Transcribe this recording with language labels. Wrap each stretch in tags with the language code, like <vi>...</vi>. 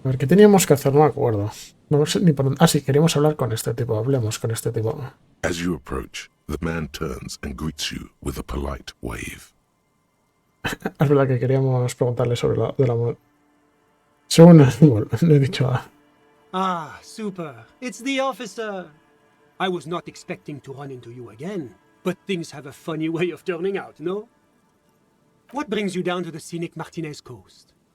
<es>A ver, ¿qué teníamos que hacer? No me acuerdo. No sé ni por dónde. Ah, sí, queríamos hablar con este tipo. Hablemos con este tipo.</es> <en>As you approach, the man turns and greets you with a polite wave.</en> <es>Es verdad que queríamos preguntarle sobre la de la... Según bueno, le he dicho a...</es> <en>Ah, super. It's the officer. I was not expecting to run into you again, but things have a funny way of turning out, no? What brings you down to the scenic Martinez coast?</en>